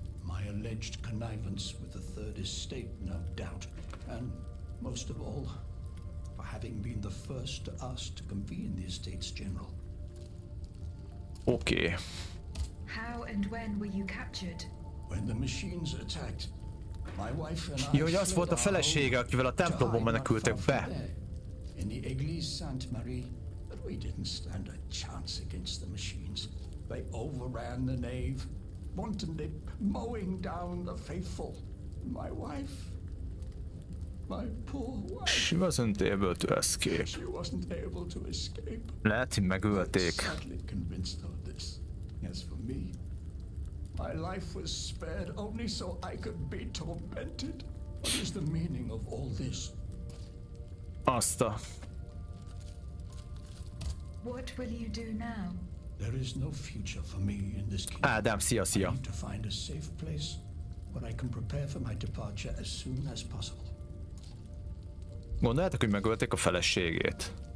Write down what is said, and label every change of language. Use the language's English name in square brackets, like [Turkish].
[English] My alleged connivance with the Third Estate, no doubt, and most of all, for having been the first to ask to convene the Estates General. Okay. How and when were you captured? When the machines attacked. My wife and I. [Hungarian] Jó, hogy az volt a felesége, akivel a templomban menekültek be. [English] In the Église Sainte-Marie, but we didn't stand a chance against the machines. They overran the nave, wantonly mowing down the faithful. My wife. My poor wife. She wasn't able to escape. She wasn't able to escape. [Hungarian] Lehet, hogy megölték. [English] Sadly convinced of this. As for me, my life was spared only so I could be tormented. What is the meaning of all this? Asta. What will you do now? There is no future for me in this kingdom. [Hungarian] Ádám, szia. [English] I need to find a safe place where I can prepare for my departure as soon as possible. [Hungarian] Gondoljátok, hogy megölték a feleségét.